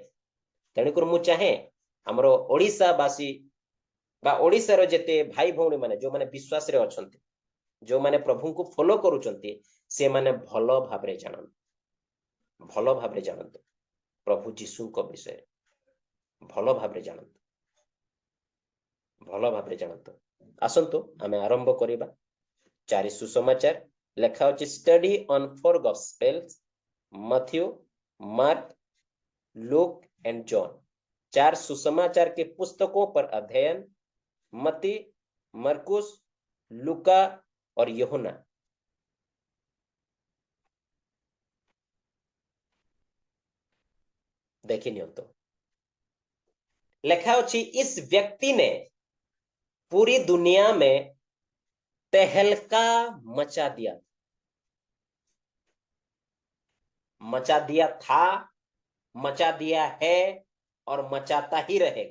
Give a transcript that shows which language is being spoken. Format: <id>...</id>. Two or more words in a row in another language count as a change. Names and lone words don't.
<or>ତେଣୁ କରି ମୁଁ ଚାହେଁ ଆମର ଓଡ଼ିଶା ବାସୀ ବା ଓଡ଼ିଶାର ଯେତେ ଭାଇ ଭଉଣୀ ମାନେ ଯୋଉ ମାନେ ବିଶ୍ୱାସ ରେ ଅଛନ୍ତି, ଯୋଉ ମାନେ ପ୍ରଭୁଙ୍କୁ ଫଲୋ କରୁଛନ୍ତି, ସେ ମାନେ ଭଲ ଭାବରେ ଜାଣନ୍ତୁ, ଭଲ ଭାବରେ ଜାଣନ୍ତୁ ପ୍ରଭୁ ଯୀଶୁଙ୍କ ବିଷୟ ଭଲ ଭାବରେ ଜାଣନ୍ତୁ, ଭଲ ଭାବରେ ଜାଣନ୍ତୁ। ଆସନ୍ତୁ ଆମେ ଆରମ୍ଭ କରିବା ଚାରି ସୁସମାଚାର। ଲେଖା ଅଛି</or> <en>study on 4 gospels, Matthew, Mark, Luke and John.</en> <hi>4 सुसमाचार के पुस्तकों पर अध्ययन, मत्ती, मरकुस, लूका और यूहन्ना। देखिए तो लिखा अछि इस व्यक्ति ने पूरी दुनिया में तहलका मचा दिया, मचा दिया था, मचा दिया है और मचाता ही रहेगा।</hi>